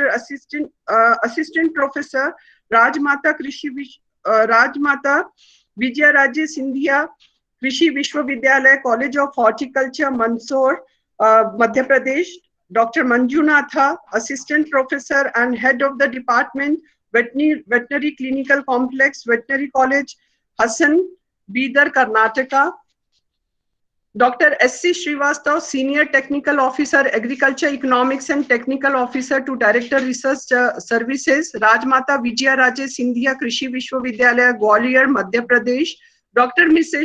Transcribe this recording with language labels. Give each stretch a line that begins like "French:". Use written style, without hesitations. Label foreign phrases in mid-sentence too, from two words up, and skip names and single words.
English: Assistant Professor, Rajmata Vijaya Raje Sindhia Krishi Vishwavidyalaya, College of Horticulture, Mandsaur, Madhya Pradesh. Dr. Manjunatha, Assistant Professor and Head of the Department, Veterinary Clinical Complex, Veterinary College, Hassan, Bidar, Karnataka. Dr. S.C. Srivastav, Senior Technical Officer, Agriculture Economics and Technical Officer to Director Research Services, Rajmata Vijaya Raje Sindhia Krishi Vishwavidyalaya, Gwalior, Madhya Pradesh. Dr. Mrs.